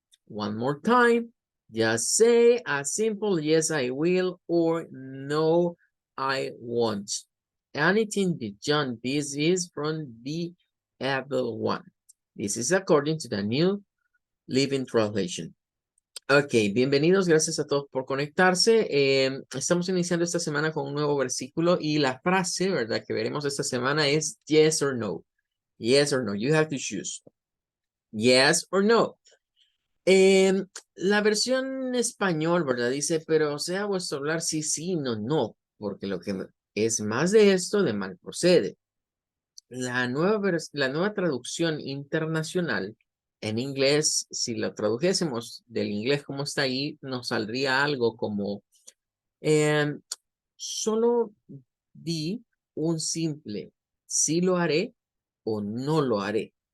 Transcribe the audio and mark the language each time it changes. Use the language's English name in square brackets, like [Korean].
[English] One more time, just say a simple yes, I will, or no, I won't. Anything beyond this is from the evil one. This is according to the New Living Translation. [Spanish] Ok, bienvenidos, gracias a todos por conectarse. Estamos iniciando esta semana con un nuevo versículo y la frase, ¿verdad?, que veremos esta semana es yes or no. [English] Yes or no, you have to choose. Yes or no. [Spanish] La versión en español, ¿verdad?, dice, pero sea vuestro hablar sí, sí, no, no, porque lo que es más de esto, de mal procede. La nueva traducción internacional en inglés, si lo tradujésemos del inglés como está ahí, nos saldría algo como solo di un simple sí lo haré o no lo haré.